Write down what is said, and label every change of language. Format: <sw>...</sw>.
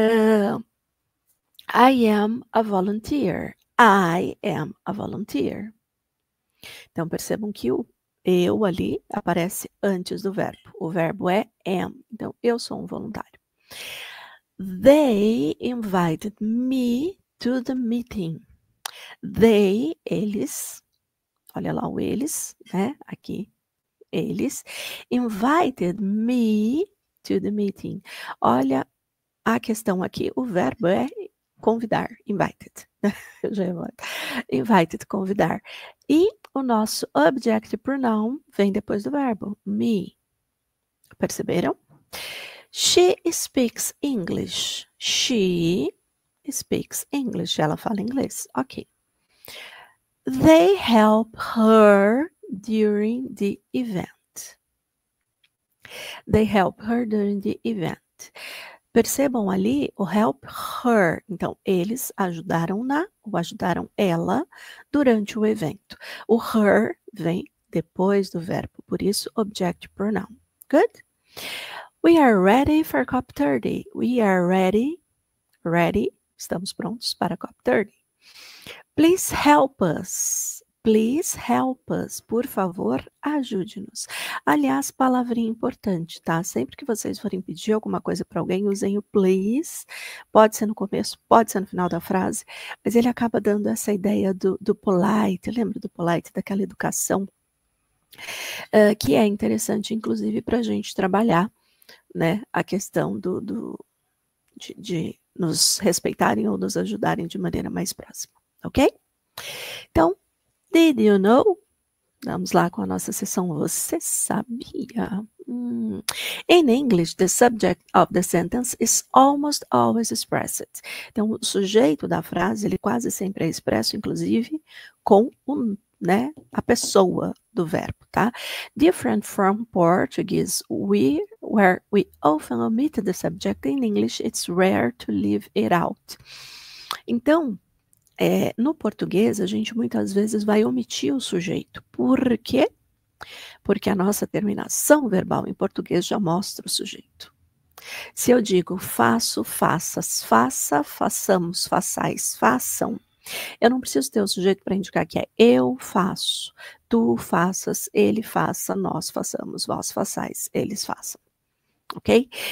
<en>I am a volunteer.</en> <pt>I am a volunteer. Então, percebam que o eu ali aparece antes do verbo. O verbo é am. Então, eu sou um voluntário.</pt> <en>They invited me to the meeting.</en> <pt>They, eles, olha lá o eles, né?</pt> <en>Aqui, eles, invited me to the meeting.</en> <pt>Olha a questão aqui, o verbo é convidar, invited. Eu já ia invited, convidar. E o nosso object pronoun vem depois do verbo, me. Perceberam?</pt> <en>She speaks English. She speaks English. Ela fala inglês. Ok. They help her during the event. They help her during the event.</en> <pt>Percebam ali o help her. Então, eles ajudaram-na ou ajudaram ela durante o evento. O her vem depois do verbo, por isso object pronoun. Good?</pt> <en>We are ready for COP30. We are ready. Ready.</en> <pt>Estamos prontos para COP30. Please help us. Please help us. Por favor, ajude-nos. Aliás, palavrinha importante, tá? Sempre que vocês forem pedir alguma coisa para alguém, usem o please. Pode ser no começo, pode ser no final da frase, mas ele acaba dando essa ideia do polite. Lembra do polite, daquela educação? Que é interessante, inclusive, para a gente trabalhar, né, a questão de nos respeitarem ou nos ajudarem de maneira mais próxima, ok? Então, did you know? Vamos lá com a nossa sessão Você Sabia?</pt> <en>In English, the subject of the sentence is almost always expressed.</en> <pt>Então, o sujeito da frase, ele quase sempre é expresso, inclusive, com né, a pessoa do verbo, tá?</pt> <en>Different from Portuguese, where we often omit the subject. In English, it's rare to leave it out.</en> <pt>Então, no português, a gente muitas vezes vai omitir o sujeito. Por quê? Porque a nossa terminação verbal em português já mostra o sujeito. Se eu digo faço, faças, faça, façamos, façais, façam, eu não preciso ter o sujeito para indicar que é eu faço, tu faças, ele faça, nós façamos, vós façais, eles façam. Ok?</pt>